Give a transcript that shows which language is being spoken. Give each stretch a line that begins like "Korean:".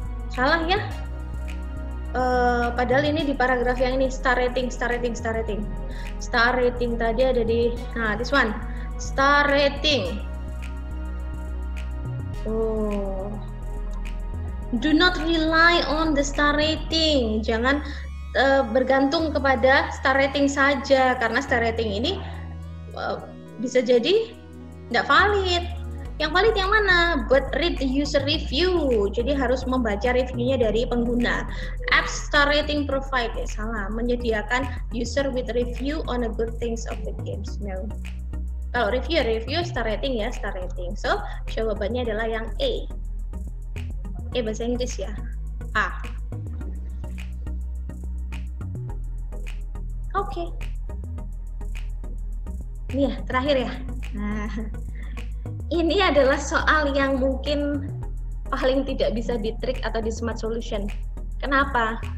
Indonesian: Salah ya? Padahal ini di paragraf yang ini, star rating. Star rating tadi ada di, nah,
English: this one. Star rating. Oh. Do not rely on the star rating.
Indonesian: Jangan bergantung kepada star rating saja, karena star rating ini bisa jadi tidak valid. Yang valid yang mana?
English: But read the user review.
Indonesian: Jadi harus membaca reviewnya dari pengguna.
English: App star rating provide,
Indonesian: salah, menyediakan
English: user with review on the good things of the games. No.
Indonesian: Kalau review star rating ya, star rating. So jawabannya adalah yang A. Bahasa Inggris ya. A. Oke. Ini ya, terakhir ya. Nah, ini adalah soal yang mungkin paling tidak bisa ditrik atau di smart solution. Kenapa?